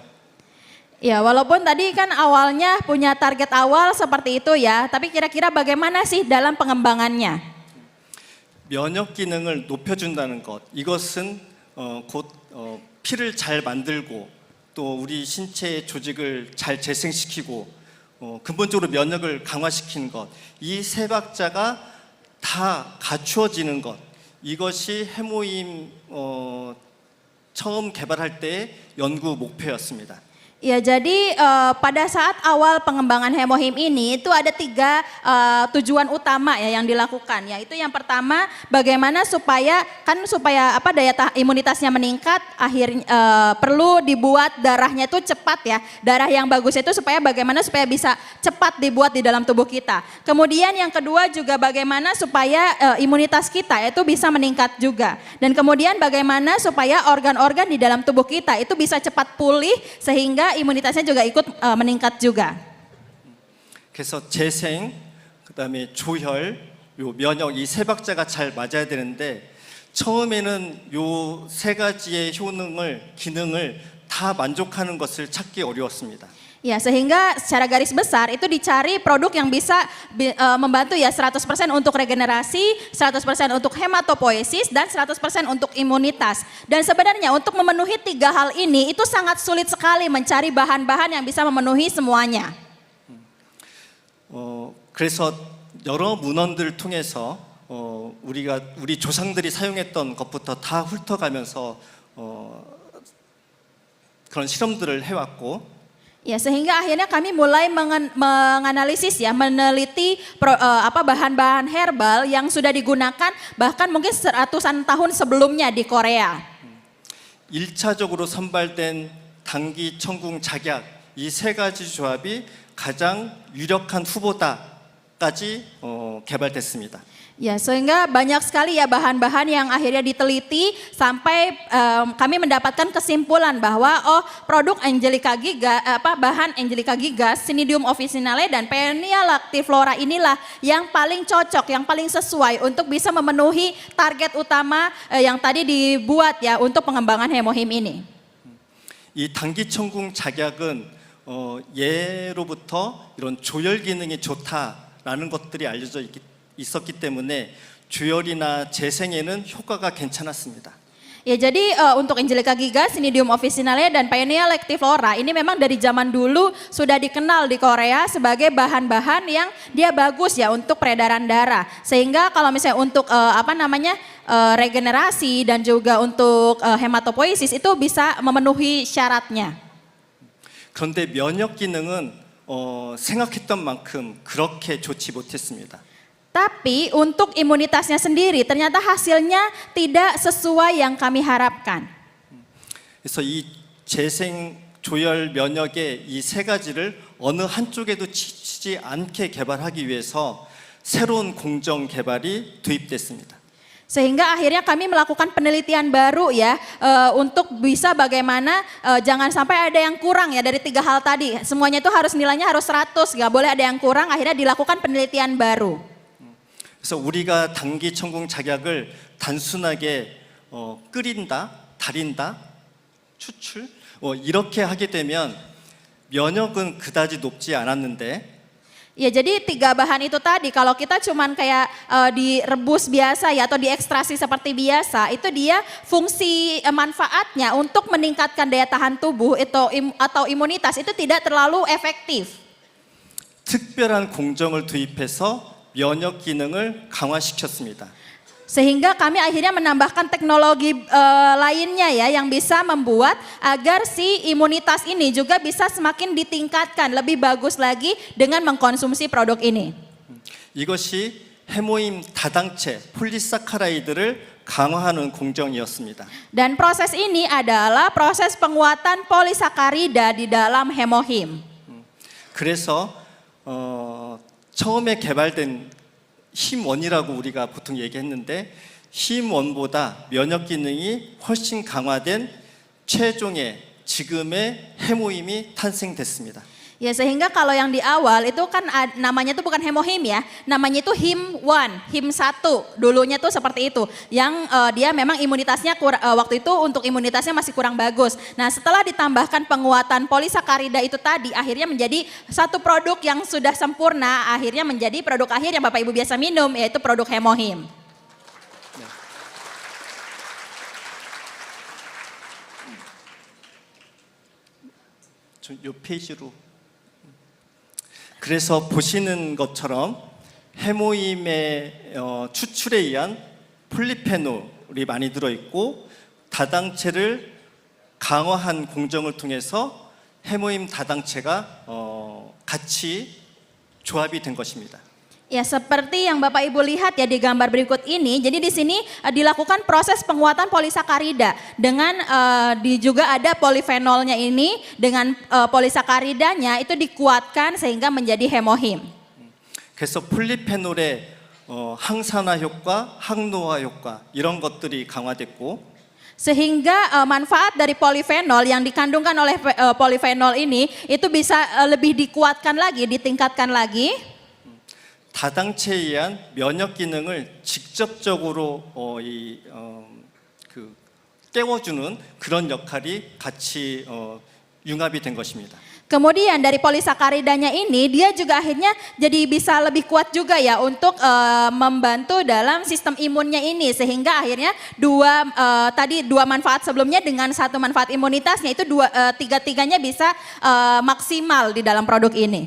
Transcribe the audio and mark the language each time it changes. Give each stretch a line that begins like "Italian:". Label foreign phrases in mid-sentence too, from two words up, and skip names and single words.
Indonesian: Ya, walaupun tadi kan awalnya punya target awal seperti itu ya, tapi kira-kira bagaimana sih dalam pengembangannya?
Korean: 면역 기능을 높여준다는 것, 이것은 곧 피를 잘 만들고 또 우리 신체의 조직을 잘 재생시키고 근본적으로 면역을 강화시키는 것, 이 세 박자가 다 갖추어지는 것, 이것이 해모임 처음 개발할 때의 연구 목표였습니다.
Indonesian: Ya, jadi pada saat awal pengembangan Hemohim ini itu ada 3 tujuan utama ya yang dilakukan. Yaitu yang pertama bagaimana supaya imunitasnya meningkat, akhirnya perlu dibuat darahnya itu cepat ya. Darah yang bagus itu supaya bisa cepat dibuat di dalam tubuh kita. Kemudian yang kedua juga bagaimana supaya imunitas kita itu bisa meningkat juga. Dan kemudian bagaimana supaya organ-organ di dalam tubuh kita itu bisa cepat pulih sehingga imunitasnya juga ikut meningkat juga.
Korean: 그래서 재생, 그다음에 조혈, 요 면역 이 세 박자가 잘 맞아야 되는데 처음에는 요 세 가지의 기능을 다 만족하는 것을 찾기 어려웠습니다.
Indonesian: Ya, sehingga secara garis besar itu dicari produk yang bisa membantu ya 100% untuk regenerasi, 100% untuk hematopoiesis, dan 100% untuk imunitas. Dan sebenarnya untuk memenuhi 3 hal ini itu sangat sulit sekali mencari bahan-bahan yang bisa memenuhi semuanya.
Korean: 그래서 여러 문헌들을 통해서 우리 조상들이 사용했던 것부터 다 훑어가면서 그런 실험들을 해왔고.
Indonesian: Ya, sehingga akhirnya kami mulai menganalisis ya, meneliti bahan-bahan herbal yang sudah digunakan bahkan mungkin ratusan tahun sebelumnya di Korea.
Korean: 1차적으로 선발된 당기, 청궁, 작약 이 세 가지 조합이 가장 유력한 후보다까지 개발됐습니다.
Indonesian: Ya, sehingga banyak sekali ya bahan-bahan yang akhirnya diteliti sampai kami mendapatkan kesimpulan bahwa produk bahan Angelica gigas, Cnidium officinale dan Paeonia lactiflora inilah yang paling cocok, yang paling sesuai untuk bisa memenuhi target utama yang tadi dibuat ya untuk pengembangan Hemohim ini.
Korean: 이 당기청궁 작약은 예로부터 이런 조혈 기능이 좋다라는 것들이 알려져 있었기 때문에 주열이나 재생에는 효과가 괜찮았습니다.
Indonesian: Ya, jadi untuk Angelica gigas, Cnidium officinale dan Paeonia lactiflora ini memang dari zaman dulu sudah dikenal di Korea sebagai bahan-bahan yang dia bagus ya untuk peredaran darah. Sehingga kalau misalnya untuk regenerasi dan juga untuk hematopoiesis itu bisa memenuhi syaratnya.
Korean: 그런데 면역 기능은 생각했던 만큼 그렇게 좋지 못했습니다.
Indonesian: Tapi untuk imunitasnya sendiri ternyata hasilnya tidak sesuai yang kami harapkan.
Korean: 그래서 이 재생, 조혈, 면역의 이 세 가지를 어느 한쪽에도 치지 않게 개발하기 위해서 새로운 공정 개발이 도입됐습니다.
Indonesian: Sehingga akhirnya kami melakukan penelitian baru ya untuk bisa bagaimana jangan sampai ada yang kurang ya dari 3 hal tadi. Semuanya itu nilainya harus 100, nggak boleh ada yang kurang. Akhirnya dilakukan penelitian baru.
Korean: 그래서 우리가 당기, 청궁, 작약을 단순하게 끓인다, 달인다, 추출 이렇게 하게 되면 면역은 그다지 높지 않았는데.
Indonesian: Ya, jadi 3 bahan itu tadi kalau kita cuman kayak direbus biasa ya atau diekstrasi seperti biasa, itu dia fungsi manfaatnya untuk meningkatkan daya tahan tubuh atau imunitas itu tidak terlalu efektif.
Korean: 특별한 공정을 도입해서 면역 기능을 강화시켰습니다.
Indonesian: Sehingga kami akhirnya menambahkan teknologi lainnya ya yang bisa membuat agar si imunitas ini juga bisa semakin ditingkatkan lebih bagus lagi dengan mengkonsumsi produk ini.
Korean: 이것이 해모임 다당체 폴리사카라이드를 강화하는 공정이었습니다.
Indonesian: Dan proses ini adalah proses penguatan polisakarida di dalam Hemohim.
Korean: 그래서 처음에 개발된 힘1이라고 우리가 보통 얘기했는데 힘1보다 면역 기능이 훨씬 강화된 최종의 지금의 해모임이 탄생됐습니다.
Indonesian: Ya, sehingga kalau yang di awal itu kan namanya itu bukan Hemohim ya, namanya itu Him1, Him1 dulunya tuh seperti itu. Yang dia memang imunitasnya waktu itu untuk imunitasnya masih kurang bagus. Nah, setelah ditambahkan penguatan polisakarida itu tadi akhirnya menjadi satu produk yang sudah sempurna, akhirnya menjadi produk akhir yang Bapak Ibu biasa minum yaitu produk Hemohim.
Korean: 이 페이지로. 그래서 보시는 것처럼 해모임의 추출에 의한 폴리페놀이 많이 들어있고 다당체를 강화한 공정을 통해서 해모임 다당체가 같이 조합이 된 것입니다.
Indonesian: Ya, seperti yang Bapak Ibu lihat ya di gambar berikut ini. Jadi di sini dilakukan proses penguatan polisakarida dengan juga ada polifenolnya ini dengan polisakaridanya itu dikuatkan sehingga menjadi hemohim.
Korean: 그래서 폴리페놀의 항산화 효과, 항노화 효과 이런 것들이 강화됐고
Indonesian: Sehingga manfaat dari polifenol yang dikandungkan oleh polifenol ini itu bisa lebih dikuatkan lagi, ditingkatkan lagi.
Korean: 다당체에 의한 면역 기능을 직접적으로 깨워주는 그런 역할이 같이 융합이 된 것입니다.
Indonesian: Kemudian dari polisakaridanya ini dia juga akhirnya jadi bisa lebih kuat juga ya untuk membantu dalam sistem imunnya ini sehingga akhirnya dua manfaat sebelumnya dengan satu manfaat imunitasnya itu tiga-tiganya bisa maksimal di dalam produk ini.